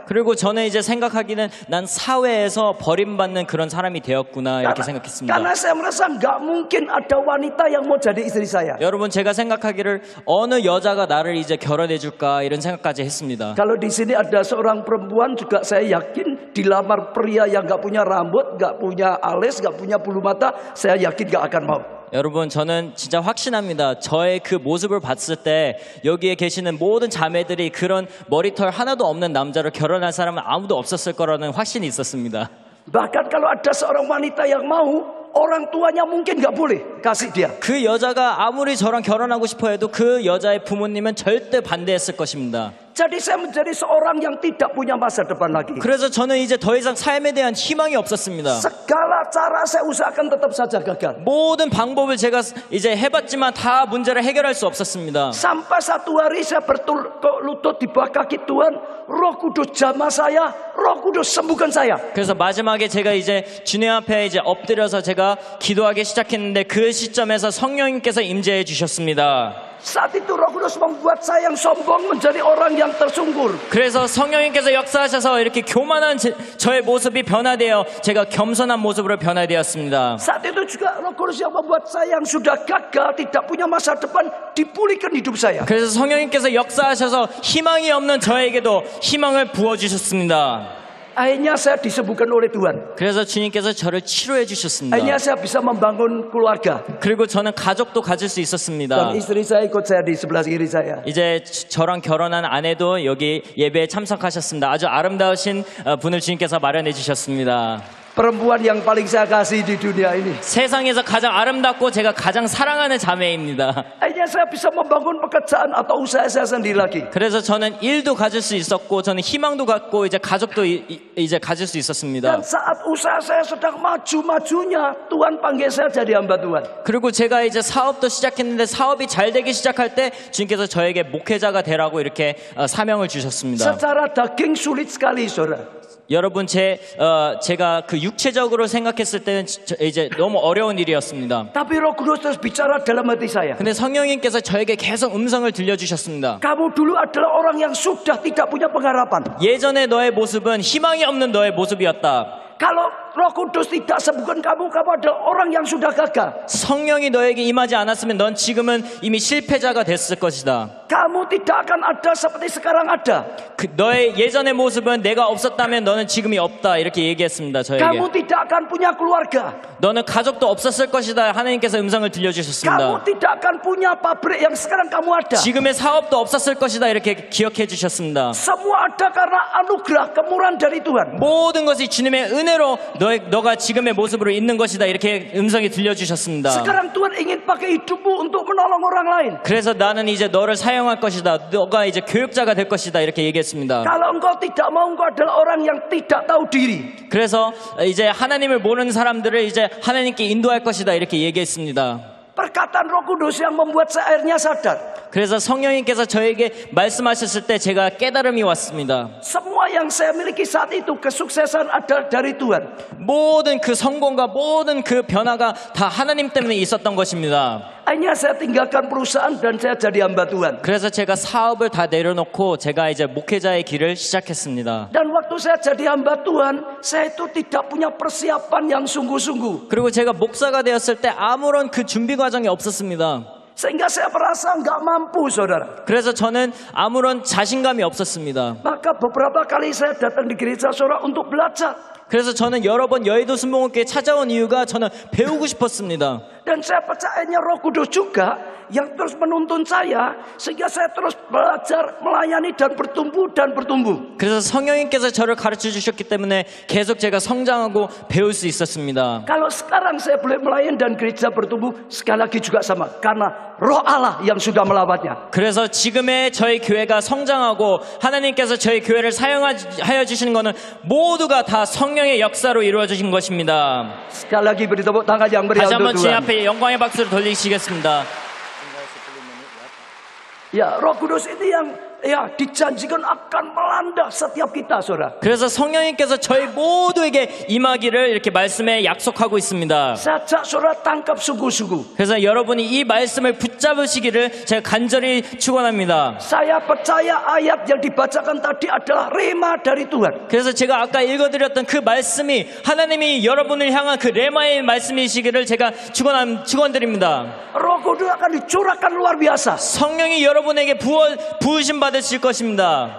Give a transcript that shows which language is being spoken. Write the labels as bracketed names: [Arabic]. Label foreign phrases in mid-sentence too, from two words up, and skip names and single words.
[Korean] 그리고 저는 이제 생각하기는 난 사회에서 버림받는 그런 사람이 되었구나 이렇게 생각했습니다. [Indonesian] Karena saya merasa nggak mungkin ada wanita yang mau jadi istri saya. [Korean] 여러분 제가 생각하기를 어느 여자가 나를 이제 결혼해 줄까 이런 생각까지 했습니다. [Indonesian] Kalau di sini ada seorang perempuan juga saya yakin dilamar pria yang nggak punya rambut, nggak punya alis, nggak punya bulu mata, saya yakin nggak akan mau. [Korean] 여러분 저는 진짜 확신합니다. 저의 그 모습을 봤을 때 여기에 계시는 모든 자매들이 그런 머리털 하나도 없는 남자를 결혼할 사람은 아무도 없었을 거라는 확신이 있었습니다. [Indonesian] Bahkan kalau ada seorang wanita yang mau, orang tuanya mungkin nggak boleh kasih dia. [Korean] 그 여자가 아무리 저랑 결혼하고 싶어 해도 그 여자의 부모님은 절대 반대했을 것입니다. [Indonesian] Jadi saya menjadi seorang yang tidak punya masa depan lagi. [Korean] 그래서 저는 이제 더 이상 삶에 대한 희망이 없었습니다. [Indonesian] Segala cara saya usahakan tetap saja gagal. [Korean] 모든 방법을 제가 이제 해봤지만 다 문제를 해결할 수 없었습니다. [Indonesian] Sampai satu hari saya berlutut di bawah kaki Tuhan, Roh Kudus jamah saya, Roh Kudus sembuhkan saya. [Korean] 그래서 마지막에 제가 이제 주님 앞에 이제 엎드려서 제가 기도하기 시작했는데 그 시점에서 성령님께서 임재해 주셨습니다. [Indonesian] Saat itu Roh Kudus membuat saya yang sombong menjadi orang yang tersungkur. [Korean] 그래서 성령님께서 역사하셔서 이렇게 교만한 저의 모습이 변화되어 제가 겸손한 모습으로 변화되었습니다. [Indonesian] Saat itu juga Roh Kudus yang membuat saya yang sudah gagal, tidak punya masa depan, dipulihkan hidup saya. [Korean] 그래서 성령님께서 역사하셔서 희망이 없는 저에게도 희망을 부어주셨습니다. [Indonesian] Akhirnya saya disembuhkan oleh Tuhan. [Korean] 그래서 주님께서 저를 치료해 주셨습니다. [Indonesian] Akhirnya saya bisa membangun keluarga. [Korean] 그리고 저는 가족도 가질 수 있었습니다. [Indonesian] Dan istri saya ikut saya di sebelah kiri saya. [Korean] 이제 저랑 결혼한 아내도 여기 예배에 참석하셨습니다. 아주 아름다우신 분을 주님께서 마련해 주셨습니다. [Indonesian] Perempuan yang paling saya kasih di dunia ini. [Korean] 세상에서 가장 아름답고 제가 가장 사랑하는 자매입니다. [Indonesian] Akhirnya saya bisa membangun pekerjaan atau usaha saya sendiri lagi. [Korean] 그래서 저는 일도 가질 수 있었고 저는 희망도 갖고 이제 가족도 이제 가질 수 있었습니다. [Indonesian] Dan saat usaha saya sedang maju-majunya, Tuhan panggil saya jadi hamba Tuhan. [Korean] 그리고 제가 이제 사업도 시작했는데 사업이 잘 되기 시작할 때 주님께서 저에게 목회자가 되라고 이렇게 사명을 주셨습니다. [Indonesian] Secara daging sulit sekali, saudara. [Korean] 여러분 제가 그 육체적으로 생각했을 때는 이제 너무 어려운 일이었습니다. [Indonesian] Tapi Roh Kudus terus bicara dalam hati saya. [Korean] 근데 성령님께서 저에게 계속 음성을 들려주셨습니다. [Indonesian] Kamu dulu adalah orang yang sudah tidak punya pengharapan. [Korean] 예전에 너의 모습은 희망이 없는 너의 모습이었다. [Indonesian] Kalau Roh Kudus tidak sembuhkan kamu adalah orang yang sudah gagal. [Korean] 성령이 너에게 임하지 않았으면 넌 지금은 이미 실패자가 됐을 것이다. [Indonesian] Kamu tidak akan ada seperti sekarang ada. [Korean] 너의 예전의 모습은 내가 없었다면 너는 지금이 없다. 이렇게 얘기했습니다. 저에게. [Indonesian] Kamu tidak akan punya keluarga. [Korean] 너는 가족도 없었을 것이다. 하나님께서 음성을 들려주셨습니다. [Indonesian] Kamu tidak akan punya pabrik yang sekarang kamu ada. [Korean] 지금의 사업도 없었을 것이다. 이렇게 기억해 주셨습니다. [Indonesian] Semua ada karena anugerah kemurahan dari Tuhan. [Korean] 모든 것이 주님의 은혜로 너가 지금의 모습으로 있는 것이다. 이렇게 음성이 들려주셨습니다. [Indonesian] Sekarang Tuhan ingin pakai hidupmu untuk menolong orang lain. [Korean] 그래서 나는 이제 너를 사용할 것이다. 너가 이제 교육자가 될 것이다. 이렇게 얘기했습니다. [Indonesian] Kalau engkau tidak mau, engkau adalah orang yang tidak tahu diri. [Korean] 그래서 이제 하나님을 모르는 사람들을 이제 하나님께 인도할 것이다. 이렇게 얘기했습니다. [Indonesian] Perkataan Roh Kudus yang membuat saya akhirnya sadar. [Korean] 그래서 성령님께서 저에게 말씀하셨을 때 제가 깨달음이 왔습니다. [Indonesian] Semua yang saya miliki saat itu kesuksesan adalah dari Tuhan. [Korean] 모든 그 성공과 모든 그 변화가 다 하나님 때문에 있었던 것입니다. [Indonesian] Akhirnya saya tinggalkan perusahaan dan saya jadi hamba Tuhan. [Korean] 그래서 제가 사업을 다 내려놓고 제가 이제 목회자의 길을 시작했습니다. [Indonesian] Dan waktu saya jadi hamba Tuhan, saya itu tidak punya persiapan yang sungguh-sungguh. [Korean] 그리고 제가 목사가 되었을 때 아무런 그 준비 과정이 없었습니다. [Indonesian] Sehingga saya merasa nggak mampu, saudara. [Korean] 그래서 저는 아무런 자신감이 없었습니다. [Indonesian] Maka beberapa kali saya datang di gereja saudara untuk belajar. [Korean] 그래서 저는 여러 번 여의도 순복음교회에 찾아온 이유가 저는 배우고 싶었습니다. [Indonesian] Dan saya percayanya Roh Kudus juga yang terus menuntun saya sehingga saya terus belajar, melayani dan bertumbuh. [Korean] 그래서 성령님께서 저를 가르쳐 주셨기 때문에 계속 제가 성장하고 배울 수 있었습니다. [Indonesian] Kalau sekarang saya boleh melayani dan gereja bertumbuh, sekali lagi juga sama karena Roh Allah yang sudah melawatnya. [Korean] 그래서 지금의 저희 교회가 성장하고 하나님께서 저희 교회를 사용하여 주시는 것은 모두가 다 성령의 역사로 이루어 주신 것입니다. [Indonesian] Sekali lagi beri tepuk tangan yang meriah [Korean] 다시 한번 [Indonesian] untuk [Korean] 주님 [Indonesian] Tuhan. [Korean] 앞에 영광의 박수를 돌리시겠습니다. [Indonesian] Ya, Roh Kudus itu yang dijanjikan akan melanda setiap kita, saudara. [Korean] 그래서 성령님께서 저희 모두에게 임하기를 이렇게 말씀에 약속하고 있습니다. [Indonesian] Sajak saudara tangkap sungguh-sungguh. [Korean] 그래서 여러분이 이 말씀을 붙잡으시기를 제가 간절히 축원합니다. [Indonesian] Saya percaya ayat yang dibacakan tadi adalah rema dari Tuhan. [Korean] 그래서 제가 아까 읽어드렸던 그 말씀이 하나님이 여러분을 향한 그 레마의 말씀이시기를 제가 축원드립니다. [Indonesian] Roh Kudus akan dicurahkan luar biasa. [Korean] 성령이 여러분에게 부으심 받으실 것입니다.